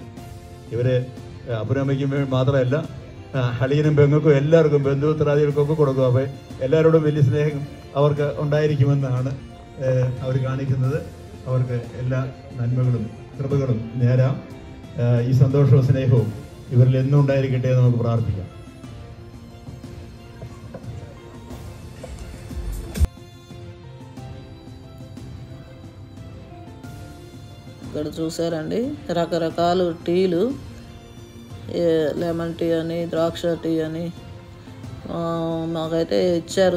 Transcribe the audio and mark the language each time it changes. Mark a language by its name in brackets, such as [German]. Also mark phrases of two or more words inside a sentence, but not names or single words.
[Malayalam] ഇവര് അപ്പനമ്മയ്ക്കും മാത്രമല്ല ഹളിയനും പെങ്ങൾക്കും എല്ലാവർക്കും ബന്ധുമിത്രാദികൾക്കൊക്കെ കൊടുക്കും. അപ്പോൾ എല്ലാവരോടും വലിയ സ്നേഹം അവർക്ക് ഉണ്ടായിരിക്കുമെന്നാണ് അവർ കാണിക്കുന്നത്. അവർക്ക് എല്ലാ നന്മകളും കൃപകളും നേരാം. ഈ സന്തോഷവും സ്നേഹവും ഇവരിൽ എന്നും ഉണ്ടായിരിക്കട്ടെ എന്ന് നമുക്ക് പ്രാർത്ഥിക്കാം. [Telugu] ఇక్కడ చూసారండి రకరకాల టీలు, [English] lemon tea [Telugu] అని, ద్రాక్ష టీ అని మాకైతే ఇచ్చారు.